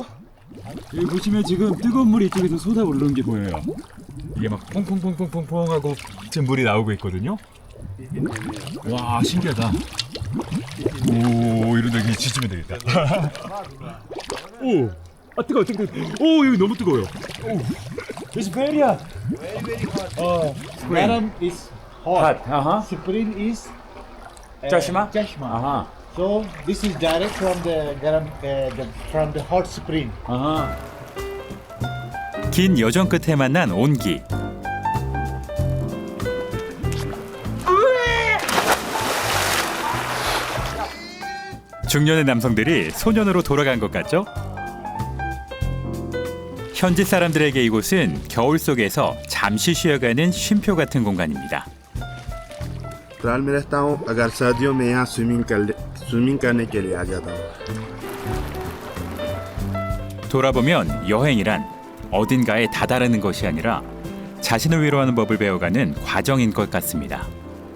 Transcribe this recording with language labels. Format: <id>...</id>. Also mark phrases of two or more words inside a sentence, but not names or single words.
<ko>여기 보시면 지금 뜨거운 물이 이쪽에서 쏟아오르는 게 보여요. 이게 막 퐁퐁퐁퐁퐁 하고 지금 물이 나오고 있거든요. 와, 신기하다. 오, 이러다 여기 지치면 되겠다. 오, 뜨거워. 오, 여기 너무 뜨거워요. 오,</ko> <en>It's very hot. Garam is hot. Spring is Chashma? Chashma. So this is direct from the garam, from the hot spring.</en> <ko>긴 여정 끝에 만난 온기. 중년의 남성들이 소년으로 돌아간 것 같죠? 현지 사람들에게 이곳은 겨울 속에서 잠시 쉬어가는 쉼표 같은 공간입니다.</ko> <hi>फिलहाल मैं रहता हूँ अगर सर्दियों में यहाँ स्विमिंग करने के लिए आ जाता हूँ.</hi> <ko>돌아보면 여행이란 어딘가에 다다르는 것이 아니라 자신을 위로하는 법을 배워가는 과정인 것 같습니다.</ko>